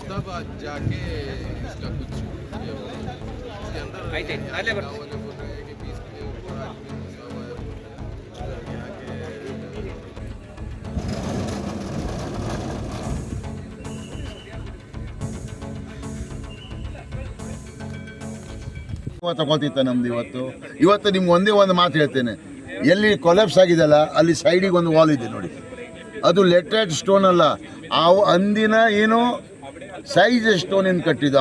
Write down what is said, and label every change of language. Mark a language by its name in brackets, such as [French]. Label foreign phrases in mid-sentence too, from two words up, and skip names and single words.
[Hindi] तब आज जाके इसका कुछ ये हुआ। इसके अंदर गाँव वाले बोल रहे हैं कि 20 के ऊपर आदमी घुसा हुआ है। यहाँ के [Kannada] ತಗೋತಿತ್ತ ನಮ್ದು ಇವತ್ತು ನಿಮ್ಗೆ ಒಂದೇ ಒಂದು ಮಾತು ಹೇಳ್ತೇನೆ. ಎಲ್ಲಿ ಕೊಲಾಪ್ಸ್ ಆಗಿದೆಯಲ್ಲ ಅಲ್ಲಿ ಸೈಡಿಗೆ ಒಂದು ವಾಲ್ ಇದೆ ನೋಡಿ, ಅದು [English] leted stone [Kannada] ಅಲ್ಲ, ಆ ಅಂದಿನ ಏನು ಸೈಜ್ ಸ್ಟೋನಿಂದ ಕಟ್ಟಿದ್ದು.